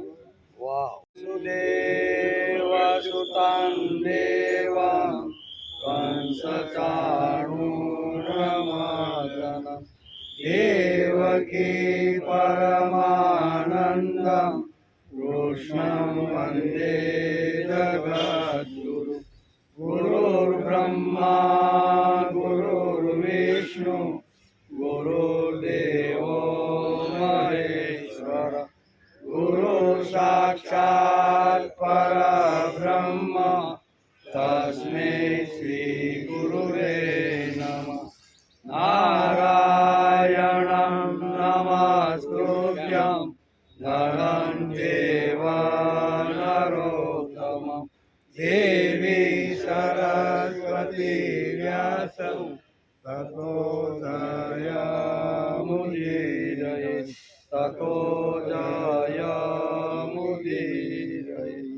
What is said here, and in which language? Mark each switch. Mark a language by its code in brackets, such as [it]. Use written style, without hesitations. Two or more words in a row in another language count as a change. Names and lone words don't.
[sa] वासुदेवसुतं देवं कंसचाणूरमर्दनं देवकी परमानन्दं कृष्णं वन्दे जगद्गुरुं। गुरुर्ब्रह्मा गुरुर्विष्णु गुरुर्देवो महेश्वर ગુરુ સાક્ષાત પરબ્રહ્મ તસ્મૈ શ્રી ગુરુવે નમઃ. નારાયણં નમસ્કૃત્યં નરં ચૈવ નરોત્તમં દેવી સરસ્વતી વ્યાસં તતો જયમુદીરયે તતો જયમુદીરયે.